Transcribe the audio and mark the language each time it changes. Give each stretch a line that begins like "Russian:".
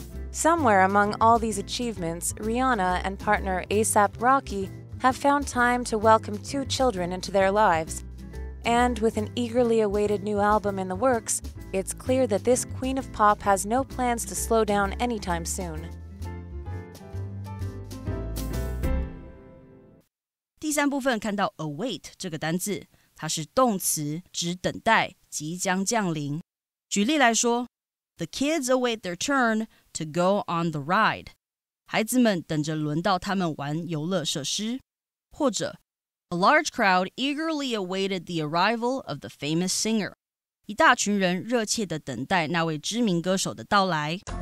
English: Somewhere among all these achievements, Rihanna and partner A$AP Rocky have found time to welcome 2 children into their lives. And with an eagerly awaited new album in the works, it's clear that this queen of pop has no plans to slow down anytime soon.
Chinese: 第3部分看到 await 这个单字，它是动词，指等待，即将降临。举例来说
English: ，The kids await their turn to go on the ride。
Chinese: 孩子们等着轮到他们玩游乐设施。或者
English: A large crowd eagerly awaited the arrival of the famous singer。
Chinese: 一大群人热切地等待那位知名歌手的到来。